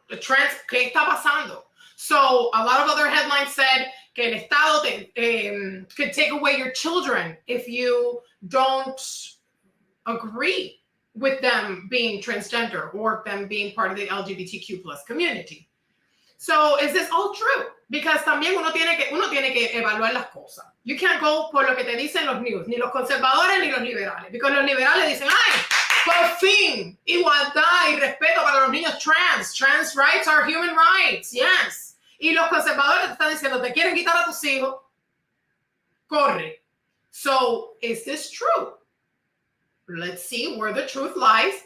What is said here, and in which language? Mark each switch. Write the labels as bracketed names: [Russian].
[English] ¿Qué está pasando? So a lot of other headlines said [Spanish] que el Estado [English] could take away your children if you don't agree with them being transgender or them being part of the LGBTQ plus community. So is this all true? [Spanish] Because también uno tiene que evaluar las cosas. [English] You can't go [Spanish] por lo que te dicen los news, ni los conservadores ni los liberales. Because los liberales dicen, ¡ay, por fin! Igualdad y respeto para los niños trans. [English] Trans rights are human rights, yes. [Spanish] Y los conservadores te están diciendo, te quieren quitar a tus hijos. [English] Corre. So, is this true? Let's see where the truth lies.